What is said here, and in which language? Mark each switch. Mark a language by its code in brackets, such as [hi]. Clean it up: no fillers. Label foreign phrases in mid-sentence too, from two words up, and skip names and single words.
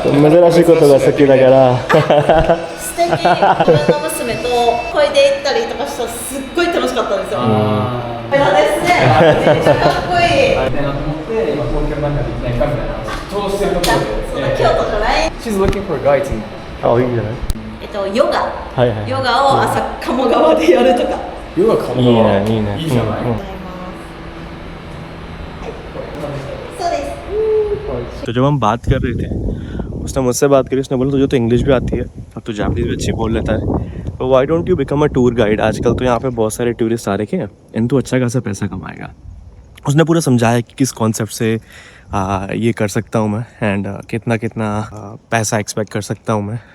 [ja] 珍しいことが好きだから素敵。自分の娘とこいで行ったりとかしたらすっごい楽しかったんですよ。これですね。めっちゃかっこいい。ってなと思って今東京の中でいきなりカフェなのちょうどしてるところで。京都じゃない？ [en] She's looking for guides in [ja] あ、いいんじゃない？ヨガ。はいはい。ヨガを朝鴨川でやるとか。ヨガかも。いいね、いいね。いいじゃない。そうです。 [hi] तो जब हम बात कर रहे थे, उसने मुझसे बात करी, उसने बोला तुझे तो इंग्लिश भी आती है और तू जापानीज भी अच्छी बोल लेता है, तो [en] why don't you become a tour guide. [hi] आजकल तो यहाँ पे बहुत सारे टूरिस्ट आ रखे हैं एंड तू अच्छा खासा पैसा कमाएगा. उसने पूरा समझाया कि किस कॉन्सेप्ट से ये कर सकता हूँ मैं एंड कितना पैसा एक्सपेक्ट कर सकता हूँ मैं.